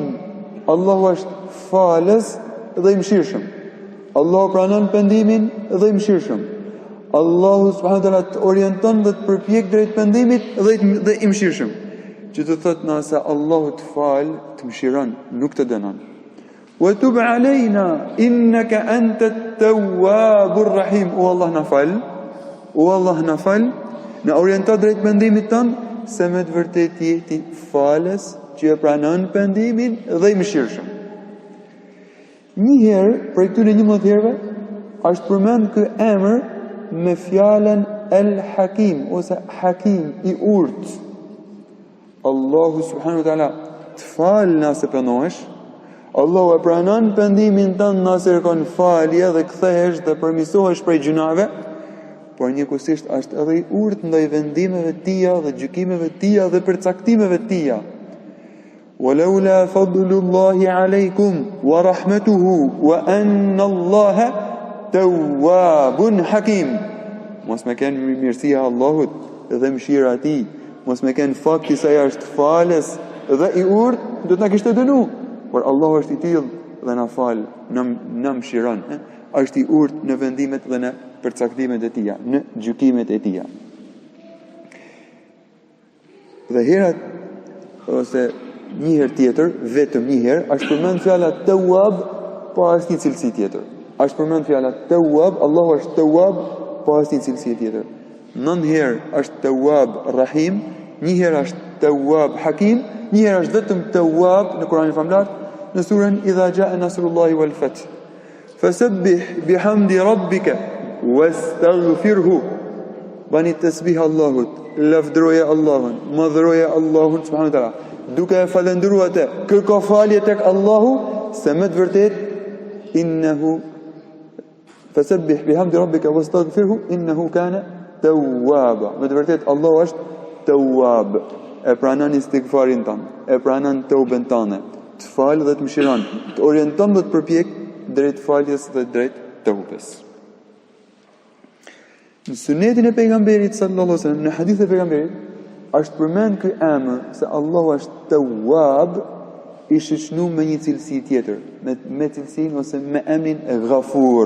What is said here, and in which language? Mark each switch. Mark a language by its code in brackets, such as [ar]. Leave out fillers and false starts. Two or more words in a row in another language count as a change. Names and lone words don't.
[sq] Allahu është falës dhe i mëshirshëm. Allahu pranon pendimin dhe i mëshirshëm. Allahu [ar] سبحانه وتعالى [sq] të orienton dhe të përpjek drejt pendimit dhe i mëshirshëm. Që të thotë nëse Allahu të fal, të mëshiron, nuk të dënon. [ar] وتب علينا إنك أنت التواب الرحيم. [sq] O Allah na fal, në orienton drejt pendimit tonë se me të vërtetë jeti falës që e pranon pendimin dhe i mëshirshëm. Një herë, për këtyre 11 herëve, është përmend ky emër me fjalën El-Hakim ose Hakim, i urtë. Allahu [ar] سبحانه وتعالى [sq] të fal nëse pendohesh, Allahu e pranon pendimin tënd nëse kërkon falje dhe kthehesh dhe përmirësohesh prej gjunave, por njëkohësisht është edhe i urtë ndaj vendimeve të tija dhe gjykimeve të tija dhe përcaktimeve të tija. [ar] ولولا فضل الله عليكم ورحمته وأن الله تواب حكيم. [sq] Mos me kenë mirësia Allahut dhe mëshira e tij, mos me kenë fakti se ai është falës dhe i urtë, do të na kishte dënu. Por Allahu është i tillë dhe na fal, na mëshiron. Është i urtë në vendimet dhe në përcaktimet e tija, në gjykimet e tija. Dhe herat, ose një herë tjetër, vetëm një herë, është përmend fjala Teueb, pa asnjë cilësi tjetër. Është përmend fjala Teueb, Allahu është Teueb, pa asnjë cilësi tjetër. 9 herë është [ar] تواب رحيم, [sq] një herë është [ar] تواب حكيم, [sq] një herë është vetëm Teueb në Kur'anin famlar, në surën Idha Jaa Nasrullahi wal Fath. [ar] فسبح بحمد ربك واستغفره. [sq] Bani tasbih Allahut, lavdroje Allahun, madhroje Allahun [ar] سبحانه وتعالى. [sq] Duke e falendëruar atë, kërko falje tek Allahu, se më të vërtet [ar] إنه فسبح بحمد ربك واستغفره إنه كان توابا. [sq] Më të vërtet Allahu është Teueb. E pranon istighfarin tënd, e pranon teuben tënde, të fal dhe të mëshiron, të orienton dhe të përpjek drejt faljes dhe drejt teubes. Në sunetin e pejgamberit [ar] صلى الله عليه وسلم, [sq] në hadith e pejgamberit, është përmend ky emër se Allahu është Teueb, i shoqënuar me një cilësi tjetër, me cilësinë ose me emrin e Ghafur.